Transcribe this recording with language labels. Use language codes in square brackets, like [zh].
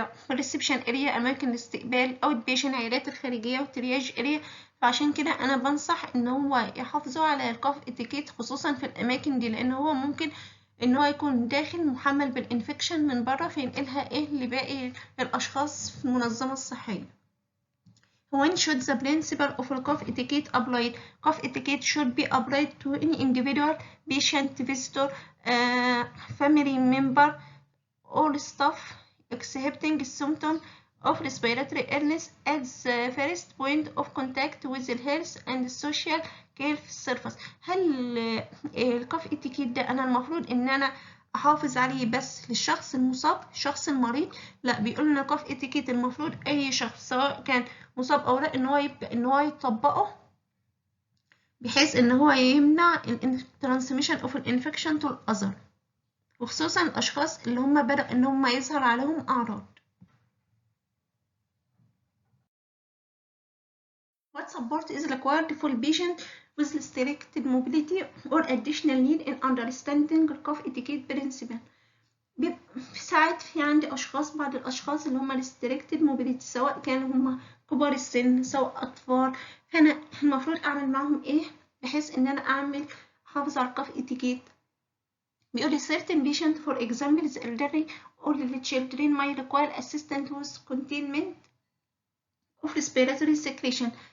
[ar] ريسبشن اريا، اماكن الاستقبال. اوت بيشن، عيادات الخارجيه. وترياج اريا. فعشان كده انا بنصح ان هو يحافظوا على الكاف اتيكيت خصوصا في الاماكن دي، لان هو ممكن ان هو يكون داخل محمل بالانفكشن من بره فينقلها لباقي الاشخاص في المنظمه الصحيه. [en] When should the principle of cough etiquette applied? Cough etiquette should be applied to any individual, patient, visitor, family member, or staff exhibiting symptoms of respiratory illness at the first point of contact with the health and social care service. [ar] هل الكاف اتيكيت ده انا المفروض ان انا احافظ عليه بس للشخص المصاب، الشخص المريض؟ لا، بيقول لنا كاف اتيكيت المفروض اي شخص سواء كان مصاب او لا ان هو يبدا ان هو يطبقه، بحيث ان هو يمنع [en] الترانسميشن اوف الانفكشن تو الاذر، [ar] وخصوصا الاشخاص اللي هم بدأ ان هم يظهر عليهم اعراض. [en] What support is required for patient with restricted mobility or additional need in understanding cough etiquette principle؟ [ar] في ساعات في عندي بعض الأشخاص اللي هم [en] restricted mobility، [ar] سواء كانوا هم كبار السن سواء أطفال، فأنا المفروض أعمل معهم إيه بحيث إن أنا أحافظ على الكاف اتيكيت؟ بيقول لي [en] certain patient for example the elderly or the children may require assistance with containment of respiratory secretion.